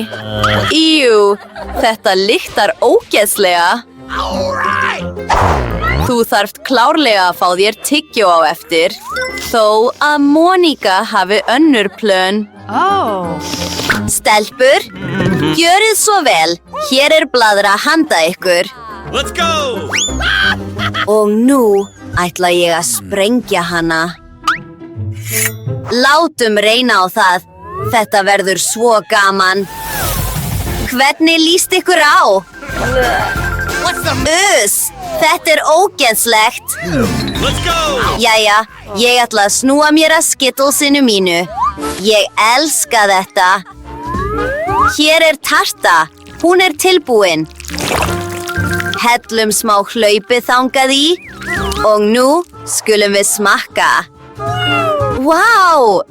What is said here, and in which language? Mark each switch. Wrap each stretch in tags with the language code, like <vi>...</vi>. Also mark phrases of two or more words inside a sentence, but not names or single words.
<is>Jú, þetta lyktar ógeðslega. Þú þarft klárlega að fá þér tyggjó á eftir, þó að Monika hafi önnur plön. Stelpur, gjörið svo vel. Hér er blaðra handa ykkur.</is> <en>Let's go!</en> <is>Og nú ætla ég að sprengja hana. Látum reyna á það. Þetta verður svo gaman. Hvernig líst ykkur á? Þetta er ógeðslegt.</is> <en>Let's go!</en> <is>Jæja, ég ætla að snúa mér að skittlesinu mínu. Ég elska þetta. Hér er tarta. Hún er tilbúin. Hellum smá hlaupi þangað í. Og nú skulum við smakka. Vá!</is>